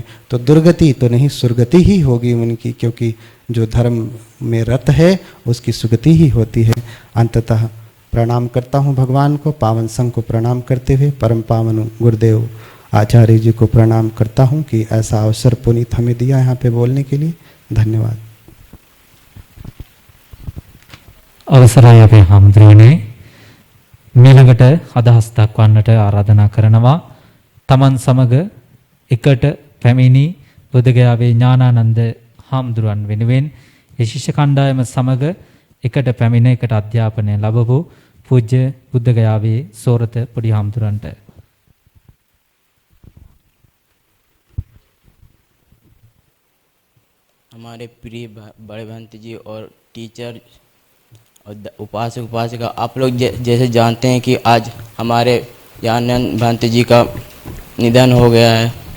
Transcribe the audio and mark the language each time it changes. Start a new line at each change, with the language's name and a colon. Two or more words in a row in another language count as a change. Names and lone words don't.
Hindi: तो दुर्गति तो नहीं, सुरगति ही होगी उनकी, क्योंकि जो धर्म में रत है उसकी सुगति ही होती है। अंततः प्रणाम करता हूँ भगवान को, पावन संघ को प्रणाम करते हुए परम पावन गुरुदेव आचार्य जी को प्रणाम करता हूँ कि ऐसा अवसर पुनीत हमें दिया यहाँ पे बोलने के लिए। धन्यवाद।
Sinhala: අවසරයි අපේ හාමුදුරුවනේ, මීළඟට අදහස් දක්වන්නට ආරාධනා කරනවා තමන් සමග එකට පැමිණි බුද්ධගයාවේ ඥානානන්ද හාමුදුරුවන් වෙනුවෙන් ඒ ශිෂ්‍ය කණ්ඩායම සමග එකට පැමිණ එකට අධ්‍යාපනය ලැබවූ පූජ්‍ය බුද්ධගයාවේ සෝරත පොඩි හාමුදුරන්ට
Hindi: हमारे प्रिय बड़े भंत जी और टीचर और उपासक उपासिका, आप लोग जैसे जानते हैं कि आज हमारे ज्ञानानंद भंत जी का निधन हो गया है।